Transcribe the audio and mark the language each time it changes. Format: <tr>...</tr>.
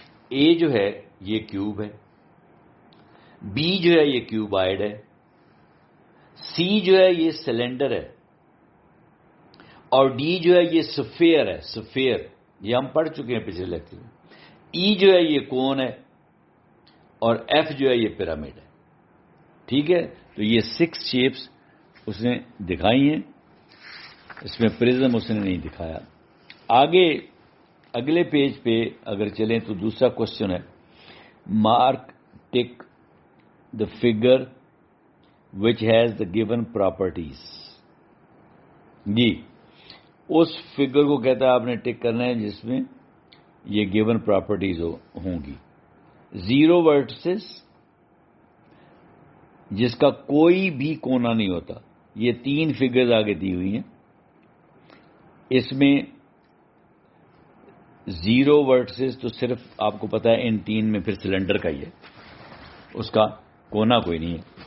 <ur>اے جو ہے یہ کیوب ہے, بی جو ہے یہ کیوبائڈ ہے, سی جو ہے یہ سلنڈر ہے, اور ڈی جو ہے یہ سفیر ہے. سفیر یہ ہم پڑھ چکے ہیں پچھلے لیکچر میں. ای جو ہے یہ کون ہے, اور ایف جو ہے یہ پیرامڈ ہے. ٹھیک ہے, تو یہ 6 شیپس اس نے دکھائی ہیں, اس میں پرزم اس نے نہیں دکھایا. آگے اگلے پیج پہ اگر چلیں تو دوسرا کوشچن ہے,</ur> <en>Mark tick the figure which has the given properties.</en> <ur>جی اس figure کو کہتا ہے آپ نے ٹک کرنا ہے جس میں یہ گیون پراپرٹیز ہوں گی. 0 ورٹسز جس کا کوئی بھی کونا نہیں ہوتا. یہ 3 فگرز آگے دی ہوئی ہیں. اس میں 0 ورٹسز تو صرف آپ کو پتا ہے ان 3 میں پھر سلنڈر کا ہی ہے, اس کا کونا کوئی نہیں ہے.</ur>